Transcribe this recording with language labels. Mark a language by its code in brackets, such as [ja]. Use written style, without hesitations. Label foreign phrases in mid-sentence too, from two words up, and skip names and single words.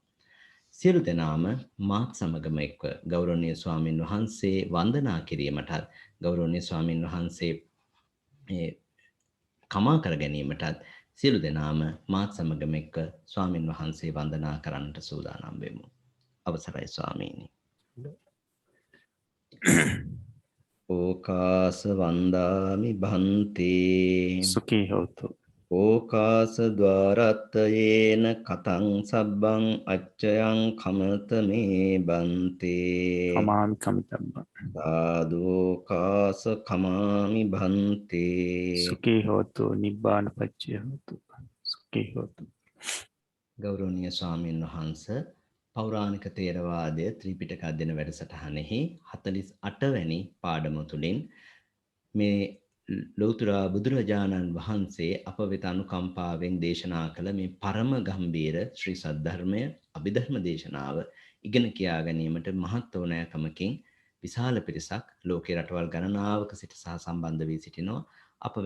[si] සියලු දෙනාම මාත් සමගම එක්ව ගෞරවනීය ස්වාමින් වහන්සේ වන්දනා කිරීමටත් ගෞරවනීය ස්වාමින් වහන්සේ කමා කර ගැනීමටත් සියලු දෙනාම මාත් සමගම එක්ව ස්වාමින් වහන්සේ වන්දනා කරන්නට සූදානම් වෙමු. අවසරයි ස්වාමීනි. [pi] ඕකාස වන්දාමි භන්තේ සුඛී හෝතු. ඕකාස ద్వාරත්තයේන කතං සබ්බං අච්චයං කමත මේ බන්තේ කමාමි කමිතබ්බං සාදෝකාස කමාමි භන්තේ සුඛී හෝතු නිබ්බාන පච්චය හෝතු. සුඛී හෝතු. [si] ගෞරවනීය ස්වාමීන් වහන්සේ පෞරාණික තේරවාදය ත්‍රිපිටක අධ්‍යයන වැඩසටහනෙහි 48 වැනි පාඩම තුලින් මේ ලෞතර බුදුරජාණන් වහන්සේ අප වෙත අනුකම්පාවෙන් දේශනා කළ මේ පරම ගම්බීර ශ්‍රී සද්ධර්මය අභිධර්ම දේශනාව ඉගෙන කියා ගැනීමට මහත් ඕනෑකමකින් විශාල පිරිසක් ලෝකේ රටවල් ගණනාවක සිට සහ සම්බන්ධ වී සිටිනවා.